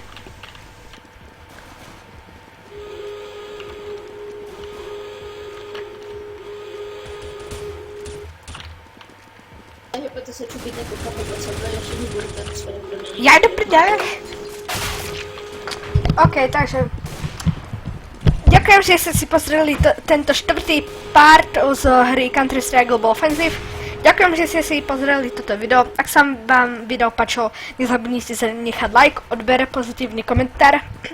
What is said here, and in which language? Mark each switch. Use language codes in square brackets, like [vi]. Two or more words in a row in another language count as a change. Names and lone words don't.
[cs] Hýbete se, čupíte, koukáte pod sebe, ještě nebudete na své doplnění. Já jdu prdele. OK, takže... [sk] Ďakujem, že ste si pozreli tento štvrtý part z hry Counter-Strike Global Offensive. Ďakujem, že ste si pozreli toto video. Ak sa vám video páčilo, nezabudnite sa nechať like, odber, pozitívny komentár.